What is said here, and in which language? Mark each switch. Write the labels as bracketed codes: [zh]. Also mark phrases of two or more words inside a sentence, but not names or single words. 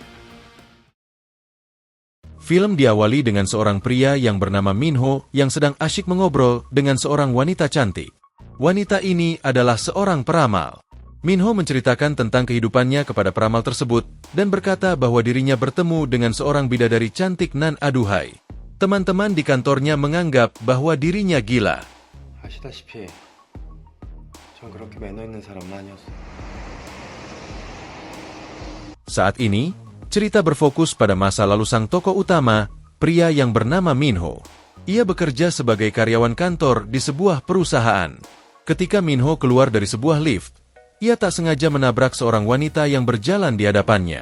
[id] Film diawali dengan seorang pria yang bernama Minho yang sedang asyik mengobrol dengan seorang wanita cantik. Wanita ini adalah seorang peramal. Minho menceritakan tentang kehidupannya kepada peramal tersebut dan berkata bahwa dirinya bertemu dengan seorang bidadari cantik nan aduhai. Teman-teman di kantornya menganggap bahwa dirinya gila. [ko] 아시다시피 전 그렇게 매너 있는 사람은 아니었어요. [id] Saat ini, cerita berfokus pada masa lalu sang tokoh utama, pria yang bernama Minho. Ia bekerja sebagai karyawan kantor di sebuah perusahaan. Ketika Minho keluar dari sebuah lift, ia tak sengaja menabrak seorang wanita yang berjalan di hadapannya.